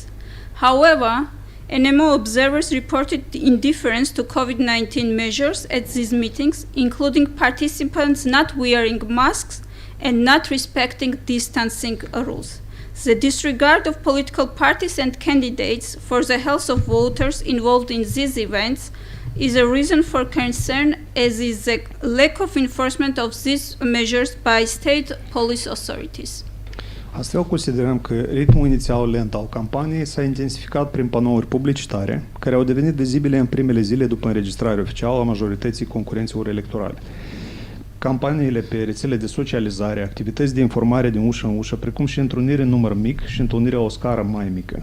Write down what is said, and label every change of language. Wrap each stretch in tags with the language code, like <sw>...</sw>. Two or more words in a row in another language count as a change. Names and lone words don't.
<en>However, ENEMO observers reported indifference to COVID-19 measures at these meetings, including participants not wearing masks and not respecting distancing rules. The disregard of political parties and candidates for the health of voters involved in these events is a reason for concern, as is the lack of enforcement of these measures by state police authorities.</en> <ro>Astfel, considerăm că ritmul inițial lent al campaniei s-a intensificat prin panouri publicitare, care au devenit vizibile în primele zile după înregistrarea oficială a majorității concurenților electorale. campaniile pe rețele de socializare, activități de informare din ușă în ușă, precum și întruniri în număr mic și întruniri la o scară mai mică.</ro>